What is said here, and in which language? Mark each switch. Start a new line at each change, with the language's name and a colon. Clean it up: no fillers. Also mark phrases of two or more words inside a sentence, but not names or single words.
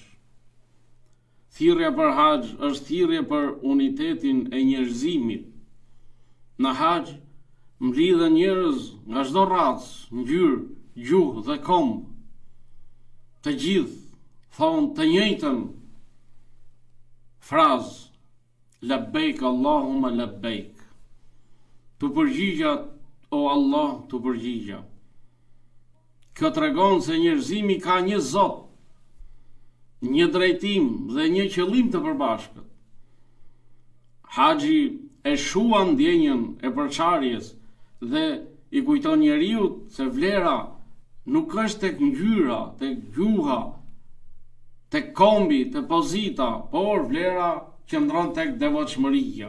Albanian: Thirrja për haxh është thirrje për unitetin e njerëzimit. Në haxh mblidhen njerëz nga çdo racë, ngjyrë, gjuhë dhe komb. Të gjithë thonë të njëjtën frazë:
Arabic: لبيك اللهم لبيك.
Albanian: Tu përgjigja, o Allah, tu përgjigja. Kjo tregon se njerëzimi ka një Zot, një drejtim dhe një qëllim të përbashkët. Haxhi e shuan ndjenjën e përçarjes dhe i kujton njeriut se vlera nuk është tek ngjyra, tek gjuha, tek kombi, tek pozita, por vlera qëndron tek devotshmëria.